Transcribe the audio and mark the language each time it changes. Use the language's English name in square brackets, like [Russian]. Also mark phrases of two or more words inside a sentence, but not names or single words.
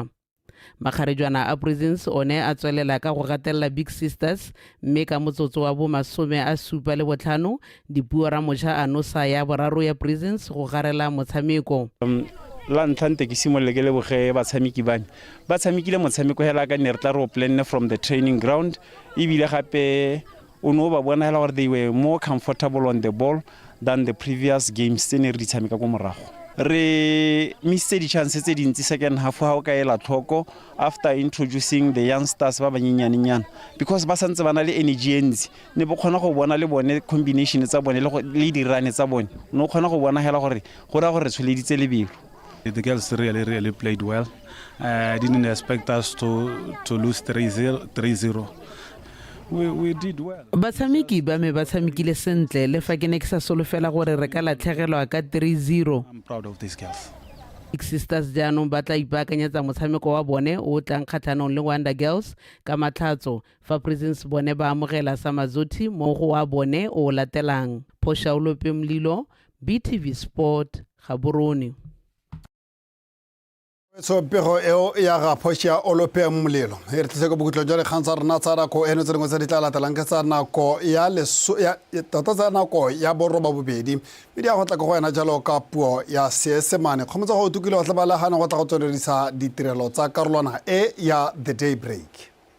[Tswana] Makgarejwana a Presence one a tswelela ka go gatelela Big Sisters, mme ka motsotso wa bo 75 Dipuo Ramotjha a nosa ya boraro ya Presence go garela motshameko. La ntlha ke simolole ke leboge batshameki bane ba tshamekile motshameko hela ka ne re tla ro [English] plan from the training ground, [Tswana] ebile gape o no ba bona hela gore [English] they were more comfortable on the ball than the previous games [Tswana] tse ne re di tshameka go morago. Re missed di chances tse dintsi [English] second half [Tswana] ha o ka ela tlhoko [English] after introducing the youngsters [Tswana] ba banyenyane because ba santse bana le energy entsi ne bo khona go bona le bone combination tsa bone le di run tsa bone no khona go bona hela gore go ra gore tsholeditse lebelo. [English] The girls really played well. I didn't expect us to lose 3-0. We did well. [Tswana] Batsamiki ba me batsamikile sentle le fa ke ne ke sa solofela gore re ka latlhegelwa ka 3-0. [English] I'm proud of these girls. [Tswana] Big Sisters jaanong ba tla ipaakanyetsa motshameko wa bone o tlang kgatlhanong le Wonder Girls ka Matlhatso fa Presence bone ba amogela sa Mazothi mo go wa bone o latelang. Phosha o lope mlilo, BTV Sport Gaborone. So pego eo ya ga Phosha o lope mmolelo e re tsego bogutlo jwa lekgang tsa rena tsa rako eno tse dingwe tse di tla latelang ke tsa nako ya tota tsa nako ya boroba bobedi mme di a go tla go wena jalo ka puo ya Seesemane kgomotsa go tukile go tla ba lagana go tla go tswelelisa ditirelo tsa karolwana e ya The Daybreak.